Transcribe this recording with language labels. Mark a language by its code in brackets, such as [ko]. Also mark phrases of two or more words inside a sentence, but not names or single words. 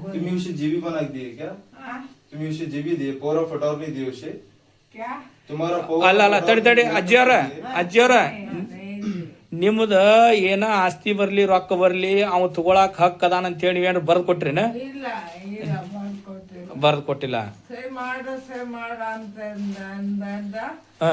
[hi] तुम्ही उसे जीबी बना दिए क्या? तुम्ही उसे जीबी दिए, [en] power of attorney [hi] दिए उसे? क्या तुम्हारा [kn] ಅಲ್ಲ ಅಲ್ಲ ತಡಿ ಅಜ್ಜಿಯವ್ರ ನಿಮ್ದ ಏನ ಆಸ್ತಿ ಬರ್ಲಿ ರೊಕ್ಕ ಬರ್ಲಿ ಅವ್ ತಗೊಳಕ್ ಹಕ್ ಅದಾನ ಅಂತ ಹೇಳಿ ಏನಾರ ಬರ್ದ್ ಕೊಟ್ರಿನ? ಇಲ್ಲ ಇಲ್ಲ ಮಾಡ್ಕೊಟ್ಟಿಲ್ಲ. ಬರ್ದ್ ಕೊಟ್ಟಿಲ್ಲ. ಸಹಿ ಮಾಡ ಅಂತ ಅಂದ ಹಾ